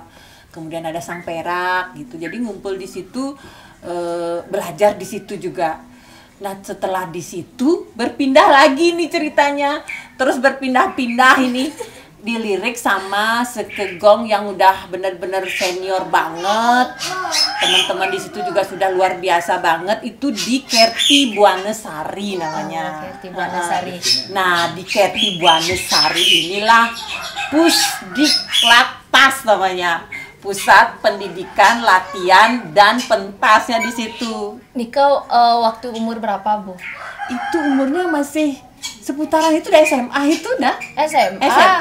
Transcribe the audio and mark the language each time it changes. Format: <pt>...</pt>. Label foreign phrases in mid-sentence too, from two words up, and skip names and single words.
<id>Kemudian ada Sang Perak gitu. Jadi ngumpul di situ, belajar di situ juga. Nah, setelah di situ berpindah lagi nih ceritanya. Terus berpindah-pindah ini dilirik sama Seke Gong yang udah bener-bener senior banget. Teman-teman di situ juga sudah luar biasa banget. Itu di Kerti Buanesari namanya. Kerti Buanesari. Nah, di Kerti Buanesari inilah Pusdiklatpas namanya. Pusat Pendidikan, Latihan, dan Pentasnya di situ. Nika waktu umur berapa, Bu? Itu umurnya masih seputaran itu udah SMA itu dah.</id>